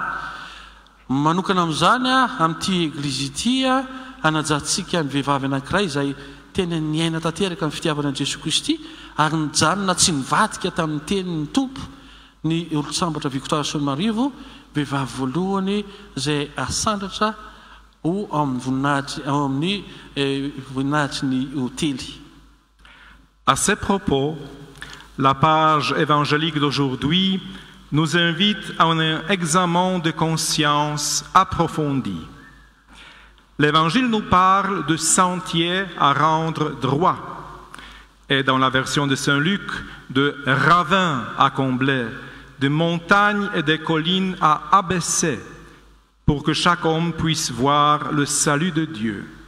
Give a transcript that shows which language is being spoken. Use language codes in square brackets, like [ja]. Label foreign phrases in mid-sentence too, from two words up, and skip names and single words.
[mg] Manokana amin'izany amin'ity eglizy ity anajantsika ny vehivavy anankiray izay tena niaina tanteraka ny fitiavana an'i Jesosy Kristy ary nijanona tsy nivadika tamin'ny tenin'ny tompo ny olo-tsambatra Victoire Rasuamanarivo, vehivavy voalohany izay asandratra ao amin'ny voninahitry ny hôtely. [fr] À ces propos, la page évangélique d'aujourd'hui nous invite à un examen de conscience approfondi. L'évangile nous parle de sentiers à rendre droit, et dans la version de Saint Luc, de ravins à combler, de montagnes et des collines à abaisser, pour que chaque homme puisse voir le salut de Dieu.